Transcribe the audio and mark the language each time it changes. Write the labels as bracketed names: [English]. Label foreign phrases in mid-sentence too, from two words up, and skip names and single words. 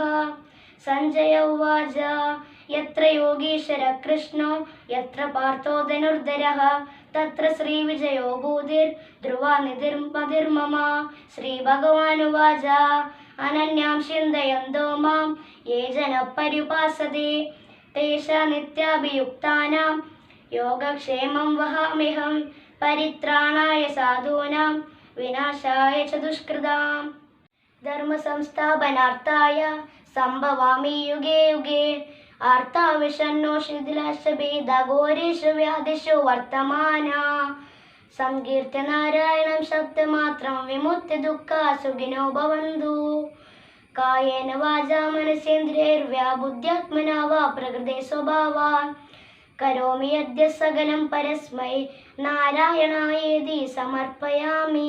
[Sanskrit] സഞ്ജയ ഉവാച യത്ര യോഗീശ്വര കൃഷ്ണോ യത്ര പാർത്ഥോ ധനുർധരഃ തത്ര ശ്രീവിജയോ ഭൂതിർ ധ്രുവാനിധിർമതിർമമ. ശ്രീഭഗവാനുവാച അനന്യാം ചിന്തയന്തോ മാം യേ ജനഃ പര്യുപാസതേ തേഷാം നിത്യാഭിയുക്താനാം യോഗക്ഷേമം വഹാമ്യഹം പരിത്രാണായ സാധൂനാം വിനാശായ ച ദുഷ്കൃതാം. ധർമ്മസംസ്ഥാപനാർത്ഥായ സംഭവാമി യുഗേ യുഗേ ആർത്താവിഷണ്ണോ ശിഥിലാശഭേദഘോരേഷു വ്യാധിഷു വർത്തമാനാ സംകീർത്തി നാരായണം ശബ്ദമാത്രം വിമുക്തി ദുഃഖാ സുഖിനോ ഭവന്തു. കായേന വാചാ മനസേന്ദ്രിയൈർവാ ബുദ്ധ്യാത്മനാ വാ പ്രകൃതേ സ്വഭാവാൻ കരോമി യദ്യ സകലം പരസ്മൈ നാരായണായേതി സമർപ്പയാമി.